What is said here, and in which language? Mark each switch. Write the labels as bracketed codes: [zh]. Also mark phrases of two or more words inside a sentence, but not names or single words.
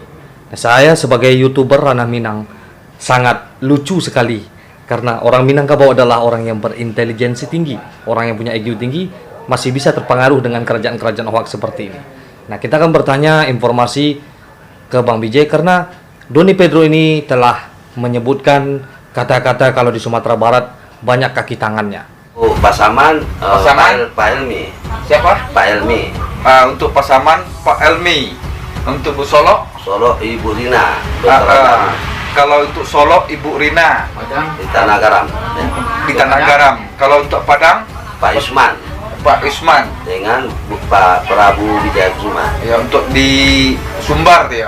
[id] Nah, saya sebagai YouTuber Ranah Minang sangat lucu sekali karena orang Minangkabau adalah orang yang berintelijensi tinggi, orang yang punya IQ tinggi, masih bisa terpengaruh dengan kerajaan-kerajaan hoax seperti ini. Nah, kita akan bertanya informasi ke Bang BJ karena Doni Pedro ini telah menyebutkan kata-kata kalau di Sumatera Barat banyak kaki tangannya. Pasaman, Pasaman? Pak Elmi. Siapa? Pak Elmi. Untuk Pasaman, Pak Elmi. Untuk Bu Solo, Solo Ibu Rina. kalau untuk Solo, Ibu Rina. Di Tanah Garam. Di Tanah Garam. Kalau untuk Padang, Pak Yusman Pak Usman. dengan Pak Prabu Wijaya Kusuma. Ya, untuk di Sumbar dia.